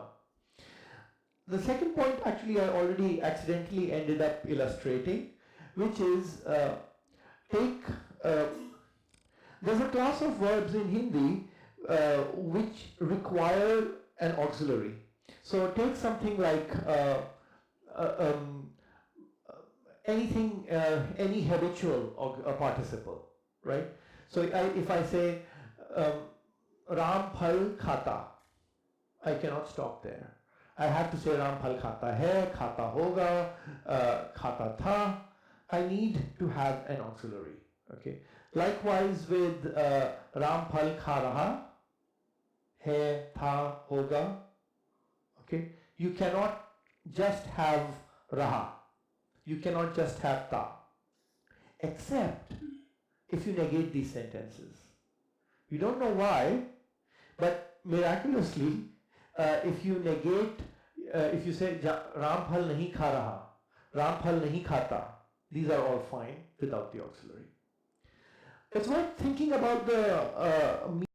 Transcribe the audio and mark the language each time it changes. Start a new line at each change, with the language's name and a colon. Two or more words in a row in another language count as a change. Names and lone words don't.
English: The second point actually I already accidentally ended up illustrating, which is there's a class of verbs in Hindi which require an auxiliary. So take something like any habitual participle, right? So if I say
Hindi: राम फल खाता,
English: I cannot stop there. I have to say
Hindi: राम फल खाता है, खाता होगा, खाता था.
English: I need to have an auxiliary. Okay. Likewise with
Hindi: राम फल खा रहा, है, था,
English: hoga. Okay. You cannot just have raha. You cannot just have ta. Except if you negate these sentences. You don't know why, but miraculously, if you negate, if you say
Hindi: राम फल नहीं खा रहा, राम फल नहीं खाता,
English: these are all fine without the auxiliary. It's worth thinking about the